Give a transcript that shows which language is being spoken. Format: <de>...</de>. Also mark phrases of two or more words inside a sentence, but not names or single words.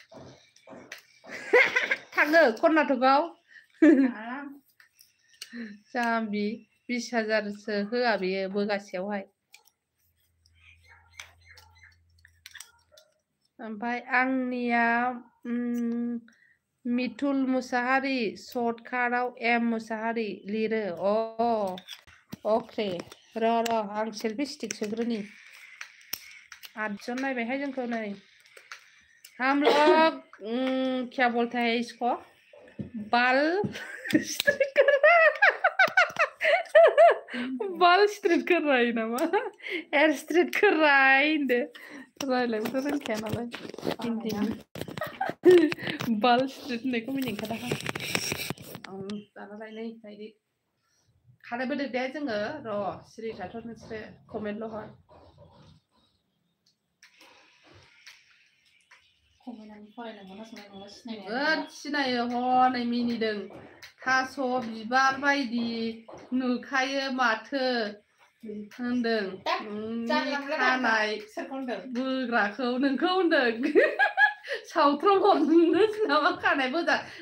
<brx>थाङो कर्नाटकआव जाम्बि 20,000सो होआ बेयो बोगासेयावहाय ओमफ्राय आंनिया मिथुल मुसाहारि सर्टकाटआव एम मुसाहारि लिरो अके र' आं सेल्फि स्टिक सोग्रोनि 8 जन नायबायहाय जोंखौ नै</brx> <hi>हम लोग क्या बोलते हैं इसको बाल बाल स्ट्रेट कर रहा है</hi> <brx>नामा</brx> <hi>हेयर स्ट्रेट कर रहा है</hi> <brx>होनदो रायलायनोथ' रोंखाया नालाय हिन्दी बाल स्ट्रेट होननायखौ मिनिं ओंखाराखै दानालाय नै नायदि खानायबोदो दे जोङो र' सिरि थाथ' नोंसोरो कमेन्टल' हर सिनायो हनै मिनिदों थास' बिबार बायदि नुखायो माथो होनदों खानाय बोग्राखौ नोंखौ होनदों सावथ्राव हरनोसै नामा खानाय बोजा</brx>